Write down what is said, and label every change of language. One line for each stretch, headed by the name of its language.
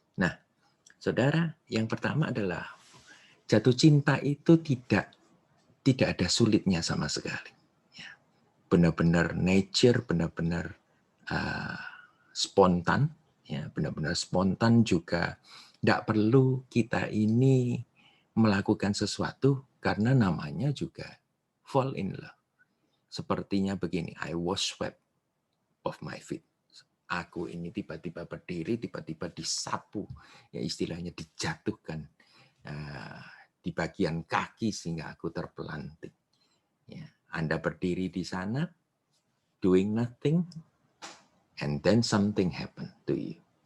Indonesian: Nah, saudara, yang pertama adalah jatuh cinta itu tidak ada sulitnya sama sekali. Ya. Benar-benar nature, benar-benar spontan, ya, benar-benar spontan juga. Tidak perlu kita ini melakukan sesuatu karena namanya juga
English: fall in love.
Indonesian: Sepertinya begini,
English: I was swept off my feet.
Indonesian: Aku ini tiba-tiba berdiri, tiba-tiba disapu, ya istilahnya dijatuhkan di bagian kaki sehingga aku terpelanting. Ya, Anda berdiri di sana,
English: doing nothing, and then something happen to you.